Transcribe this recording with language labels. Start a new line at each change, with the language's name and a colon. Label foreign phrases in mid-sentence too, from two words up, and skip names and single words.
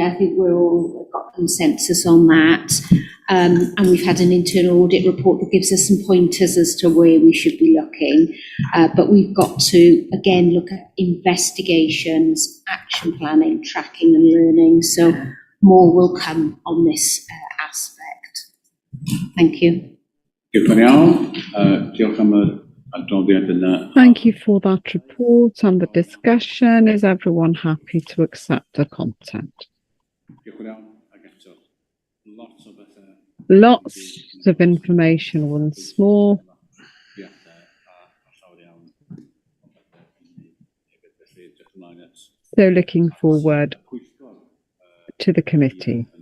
English: I think we're all got consensus on that. And we've had an internal audit report that gives us some pointers as to where we should be looking. But we've got to, again, look at investigations, action planning, tracking and learning. So more will come on this aspect. Thank you.
Welsh: Diolch yn iawn. Diolch am y adroddiad yna.
English: Thank you for that report and the discussion. Is everyone happy to accept the content?
Welsh: Diolch yn iawn.
English: Lots of information once more. So looking forward to the committee.